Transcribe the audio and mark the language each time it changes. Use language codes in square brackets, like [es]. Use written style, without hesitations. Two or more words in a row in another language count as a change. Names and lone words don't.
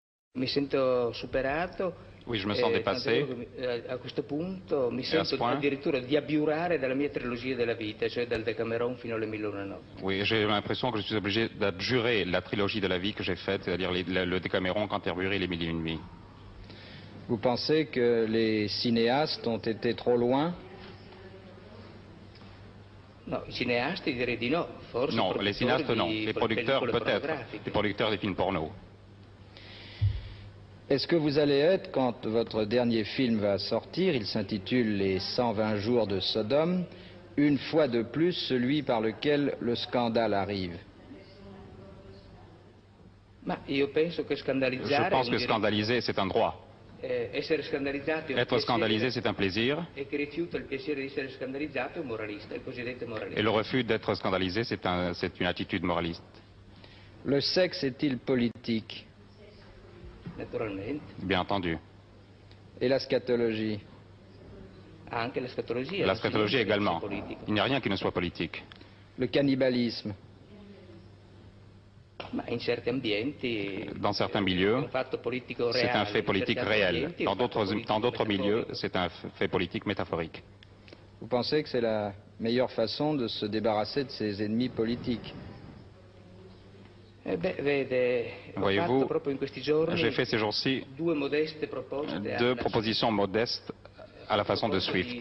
[it] Mi sento superato. [fr] Oui, je me sens dépassé. [it] A questo punto mi sento [fr] point, [it] addirittura di abiurare dalla mia trilogia della vita, cioè dal Decameron fino alle 1001 notti. [fr] Oui, j'ai l'impression que je suis obligé d'abjurer la trilogie de la vie que j'ai faite, c'est-à-dire le Décaméron, Canterbury et les Mille et une nuits. Vous pensez que les cinéastes ont été trop loin? [it] No, i cineasti direi di no, forse [fr] Non, les cinéastes non, les producteurs peut-être, [it] pornografiche. [fr] les producteurs des films porno. Est-ce que vous allez être, quand votre dernier film va sortir, il s'intitule Les 120 jours de Sodome, une fois de plus celui par lequel le scandale arrive? [it] Ma io penso che scandalizzare [fr] Je pense que scandaliser, c'est un droit. [it] Essere scandalizzato è un [fr] Être scandalisé, c'est un plaisir. [it] E chi rifiuta il piacere di essere scandalizzato è un moralista, il cosiddetto moralista. [fr] Et le refus d'être scandalisé, c'est une attitude moraliste. Le sexe est-il politique? [it] Naturalmente. [fr] Bien entendu. Et la scatologie? [it] Anche la scatologia. [fr] La scatologie également. Il n'y a rien qui ne soit politique. Le cannibalisme? [it] Ma in certi ambienti, [fr] dans certains milieux, c'est un fait politique réel. Dans d'autres milieux, c'est un fait politique métaphorique. Vous pensez que c'est la meilleure façon de se débarrasser de ses ennemis politiques? Voyez-vous, j'ai fait ces jours-ci deux propositions modestes à la façon de Swift.